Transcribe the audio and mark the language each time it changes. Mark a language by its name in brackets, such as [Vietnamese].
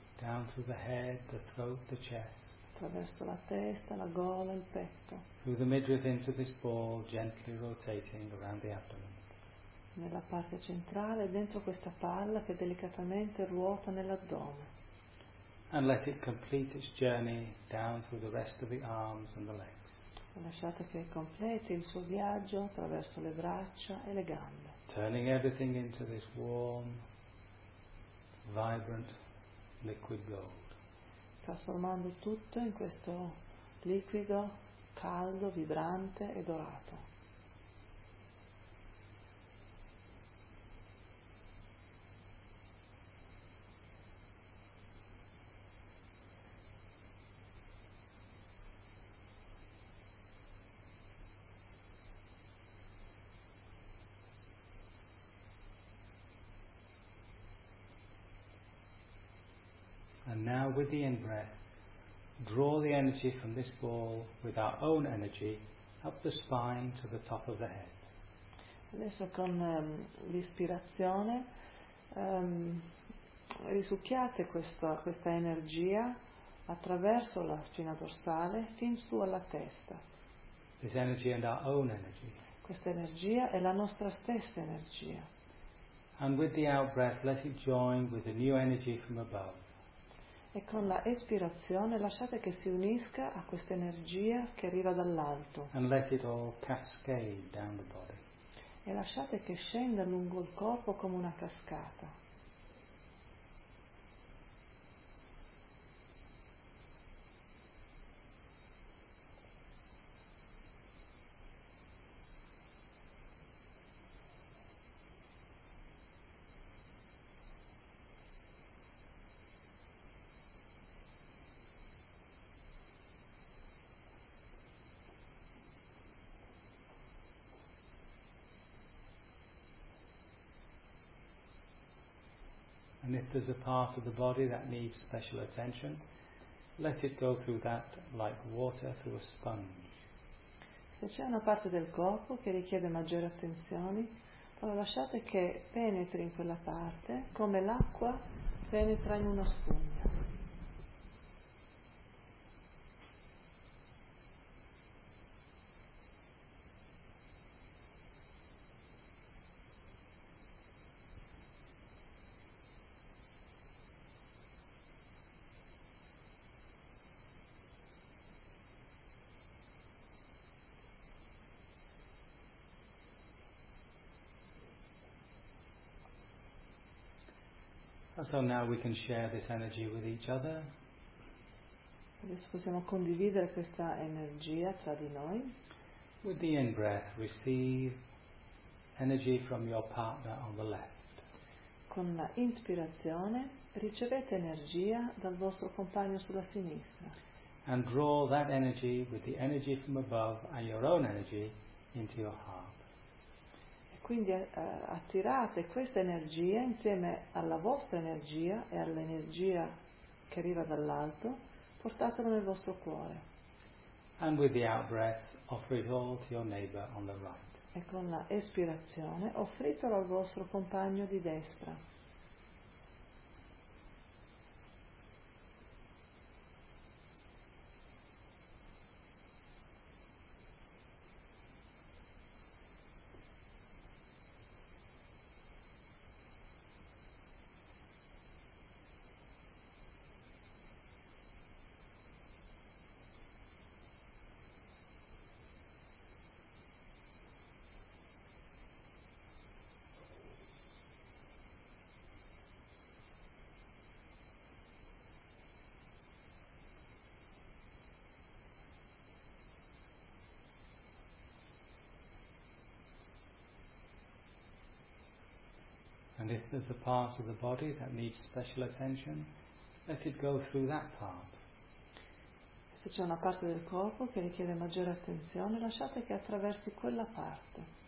[English] Down through the head, the throat, the chest. [Italian] Attraverso la testa, la gola, il petto. [English] Through the midriff into this ball, gently rotating around the abdomen. [Italian] Nella parte centrale, dentro questa palla che delicatamente ruota nell'addome. [English] And let it complete its journey down through the rest of the arms and the legs. [Italian] Lasciate che completi il suo viaggio attraverso le braccia e le gambe. [English] Turning everything into this warm, vibrant, liquid gold. [Italian] Trasformando tutto in questo liquido caldo, vibrante e dorato. [English] And now with the in-breath, draw the energy from this ball with our own energy up the spine to the top of the head. [Italian] Adesso con l'ispirazione risucchiate questa energia attraverso la spina dorsale fin su alla testa. [English] This energy and our own energy. [Italian] Questa energia è la nostra stessa energia. [English] And with the out-breath, let it join with the new energy from above. [Italian] E con la espirazione lasciate che si unisca a questa energia che arriva dall'alto. [English] And let it all cascade down the body. [Italian] E lasciate che scenda lungo il corpo come una cascata. [English] And if there's a part of the body that needs special attention, let it go through that like water through a sponge. [Italian] Se c'è una parte del corpo che richiede maggiore attenzione, allora lasciate che penetri in quella parte come l'acqua penetra in una spugna. [English] And so now we can share this energy with each other. [Italian] Adesso possiamo condividere questa energia tra di noi. [English] With the in-breath, receive energy from your partner on the left. [Italian] Con la inspirazione, ricevete energia dal vostro compagno sulla sinistra. [English] And draw that energy with the energy from above and your own energy into your heart. [Italian] E quindi attirate questa energia insieme alla vostra energia e all'energia che arriva dall'alto, portatela nel vostro cuore. [English] And with the out-breath, offer it all to your neighbor on the right. [Italian] E con la espirazione, offritelo al vostro compagno di destra. [English] And if there's a part of the body that needs special attention, let it go through that part. [Italian] Se c'è una parte del corpo che richiede maggiore attenzione, lasciate che attraversi quella parte.